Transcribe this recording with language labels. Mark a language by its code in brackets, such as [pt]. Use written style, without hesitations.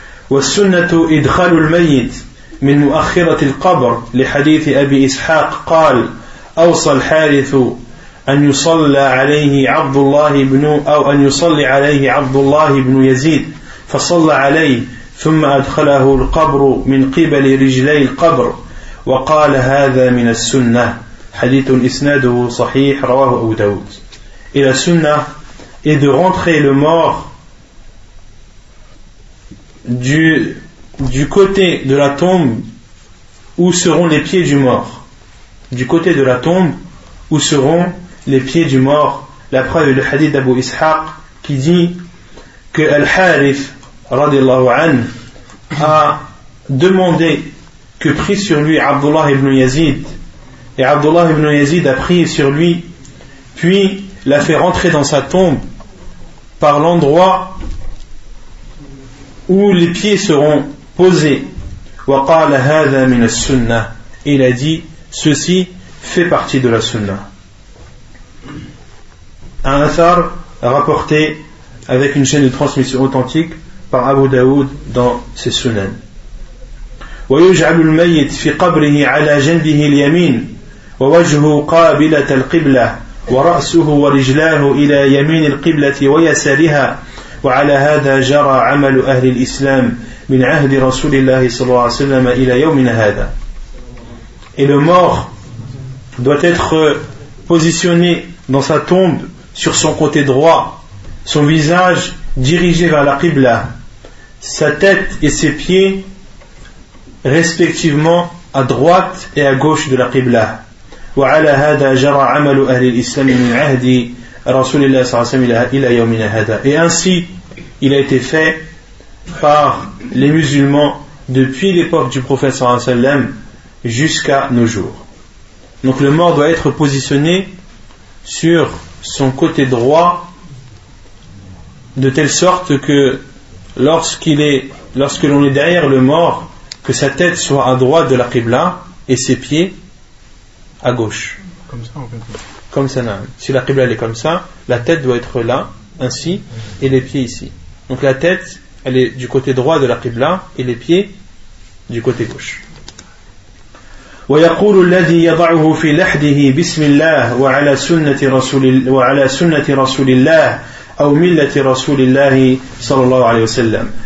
[ar] والسنة إدخال الميت من مؤخرة القبر لحديث أبي إسحاق قال أوصى الحارث أن يصلى عليه عبد الله بن أو أن يصلي عليه عبد الله بن يزيد فصلى عليه ثم أدخله القبر من قبل رجلي القبر وقال هذا من السنة حديث إسناده صحيح رواه أبو داود إلى السنة [fr] et de rentrer le mort du côté de la tombe où seront les pieds du mort. Du côté de la tombe où seront les pieds du mort. La preuve est le hadith d'Abu Ishaq qui dit que Al-Harith radiallahu an a demandé que prit sur lui Abdullah ibn Yazid. Et Abdullah ibn Yazid a prié sur lui, puis l'a fait rentrer dans sa tombe par l'endroit où les pieds seront posés. [ar] Wa qala hadha min as-sunnah. [fr] Il a dit, ceci fait partie de la sunna. Un athar rapporté avec une chaîne de transmission authentique par Abu Daoud dans ses sunan. [ar] Wa yuj'alu al-mayyit fi qabrihi ala janbihi al-yamin wa wajhu qabilat al-qibla wa ra'suhu wa rijlahu ila yamin al-qiblati wa yasariha. وعلى هذا جرى عمل أهل الإسلام من عهد رسول الله صلى الله عليه وسلم إلى يومنا هذا. [fr] Et le mort doit être positionné dans sa tombe sur son côté droit, son visage dirigé vers la Qibla, sa tête et ses pieds respectivement à droite et à gauche de la Qibla. [ar] وعلى هذا جرى عمل أهل الإسلام من عهد Rasulullah sallallahu alayhi wa sallam ila hada. [fr] Et ainsi il a été fait par les musulmans depuis l'époque du prophète sallallahu alayhi wa sallam jusqu'à nos jours. Donc le mort doit être positionné sur son côté droit de telle sorte que lorsque l'on est derrière le mort, que sa tête soit à droite de la Qibla et ses pieds à gauche. Comme ça en fait. Comme ça, si la Qibla elle est comme ça, la tête doit être là, ainsi, et les pieds ici. Donc la tête, elle est du côté droit de la Qibla, et les pieds du côté gauche. [ar] ويقول الذي يضعه في لحده بسم الله وعلى سنة رسول وعلى سنة رسول الله أو ملة رسول الله صلى الله عليه وسلم.